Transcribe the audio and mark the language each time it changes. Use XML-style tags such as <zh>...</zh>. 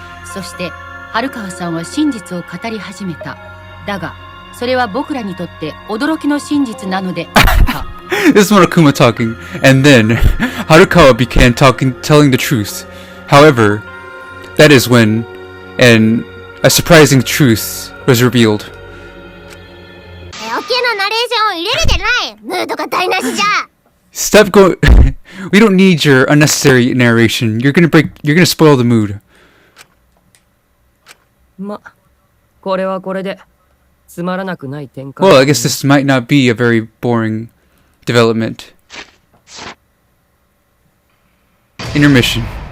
<ja>そして春川さんは真実を語り始めた。だがそれは僕らにとって驚きの真実なのであった。</ja> <en>This is Monokuma talking, and then Harukawa began telling the truth. However, that is when a surprising truth was revealed.</en> <ja>余計なナレーションを入れるでない。ムードが台無しじゃ。</ja> <en>Stop going. We don't need your unnecessary narration. You're gonna spoil the mood.</en> <ja>ま、これはこれでつまらなくない展開。</ja> <en>Well, I guess this might not be a very boring development. Intermission.</en>